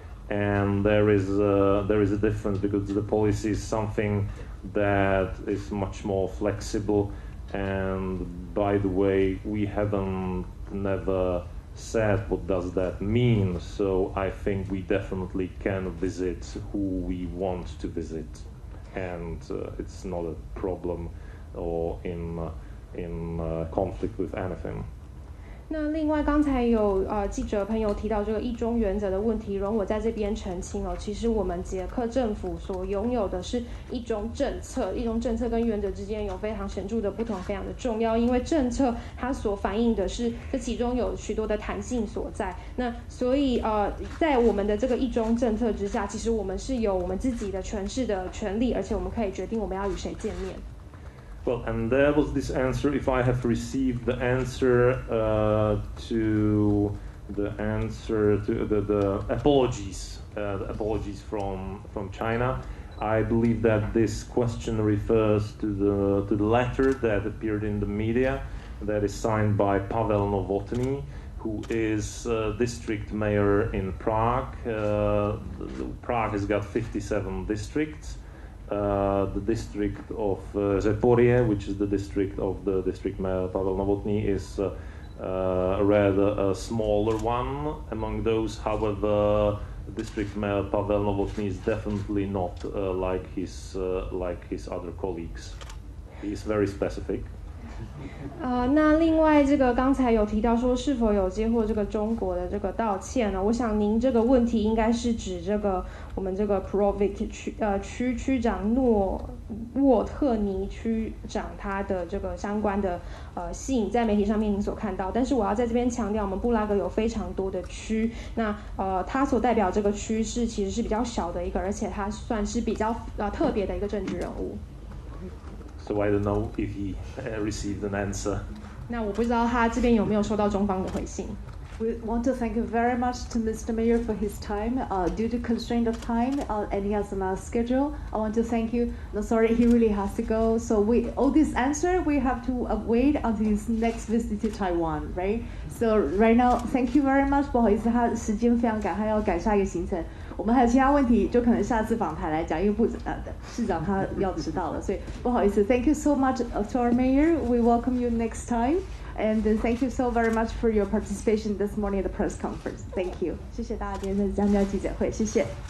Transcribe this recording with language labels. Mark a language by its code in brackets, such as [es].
[en] And there is a difference because the policy is something that is much more flexible, and by the way, we haven't never said what does that mean, so I think we definitely can visit who we want to visit, and it's not a problem or in conflict with anything. [zh] 那另外，刚才有记者朋友提到这个一中原则的问题，容我在这边澄清哦。其实我们捷克政府所拥有的是一中政策，一中政策跟原则之间有非常显著的不同，非常的重要。因为政策它所反映的是这其中有许多的弹性所在。那所以在我们的这个一中政策之下，其实我们是有我们自己的诠释的权利，而且我们可以决定我们要与谁见面。 [en] Well, and there was this answer. If I have received the answer to the apologies, from China, I believe that this question refers to the letter that appeared in the media, that is signed by Pavel Novotny, who is district mayor in Prague. Prague has got 57 districts. The district of Zeporie, which is the district of the district mayor Pavel Novotny, is rather a smaller one. Among those, however, district mayor Pavel Novotny is definitely not like his other colleagues. He is very specific. [zh] 那另外这个刚才有提到说是否有接获这个中国的这个道歉呢？我想您这个问题应该是指这个我们这个 Provic 区长沃特尼区长他的这个相关的信，在媒体上面您所看到。但是我要在这边强调，我们布拉格有非常多的区，那他所代表这个区是其实是比较小的一个，而且他算是比较特别的一个政治人物。 [en] So I don't know if he received an answer. [zh] 那我不知道他这边有没有收到中方的回信。 [en] We want to thank you very much to Mr. Mayor for his time. Due to constraint of time, and he has a schedule, I want to thank you. No, sorry, he really has to go. So all this answer, we have to wait until his next visit to Taiwan, right? So right now, thank you very much. [zh] 不好意思，他时间非常赶，他要赶下一个行程。我们还有其他问题，就可能下次访谈来讲，因为市长他要迟到了，所以不好意思。 [en] Thank you so much to our mayor. We welcome you next time. And thank you so very much for your participation this morning at the press conference. Thank you. [zh] 谢谢大家今天的参加记者会，谢谢。